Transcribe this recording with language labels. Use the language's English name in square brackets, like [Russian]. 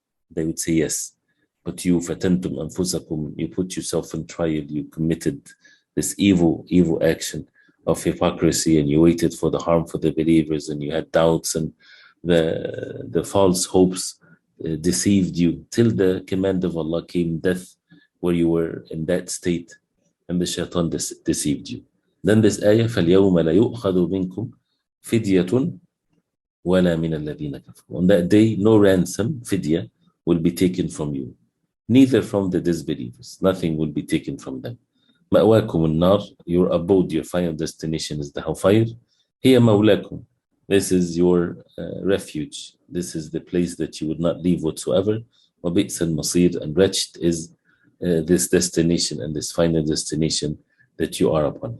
[English] They would say, "Yes, but you [Arabic] fatantum anfusakum, [English] you put yourself on trial, you committed this evil action of hypocrisy, and you waited for the harm for the believers, and you had doubts, and the false hopes deceived you, till the command of Allah came, death, where you were in that state, and the shaitan deceived you." Then this ayah, [Arabic] فَالْيَوْمَ لَا يُؤْخَذُ مِنْكُمْ فِدْيَةٌ وَلَا مِنَ الَّذِينَ كَفَرُوا. [English] On that day, no ransom, fidya, will be taken from you, neither from the disbelievers. Nothing will be taken from them. [Arabic] مَأْوَاكُمُ النَّارِ, [English] your abode, your final destination is the hellfire. [Arabic] هِيَ مَوْلَاكُمْ, [English] this is your refuge. This is the place that you would not leave whatsoever. [Arabic] وَبِئْسَ الْمَصِيرِ, [English] and wretched is this destination and this final destination that you are upon.